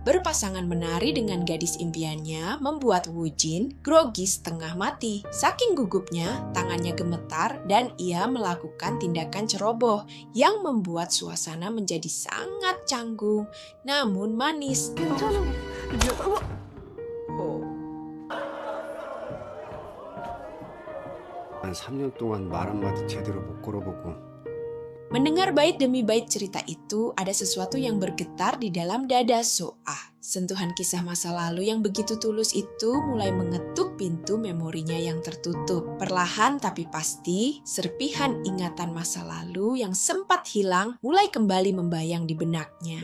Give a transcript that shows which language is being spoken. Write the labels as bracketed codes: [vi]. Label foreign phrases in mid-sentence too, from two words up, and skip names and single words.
[id] Berpasangan menari dengan gadis impiannya membuat Woo-jin grogi setengah mati. Saking gugupnya, tangannya gemetar dan ia melakukan tindakan ceroboh yang membuat suasana menjadi sangat canggung, namun manis. [ko] 한 3년 동안 말 한마디 제대로 못 걸어보고 [id] Mendengar bait demi bait cerita itu, ada sesuatu yang bergetar di dalam dada So-ah. Sentuhan kisah masa lalu yang begitu tulus itu mulai mengetuk pintu memorinya yang tertutup. Perlahan tapi pasti, serpihan ingatan masa lalu yang sempat hilang mulai kembali membayang di benaknya.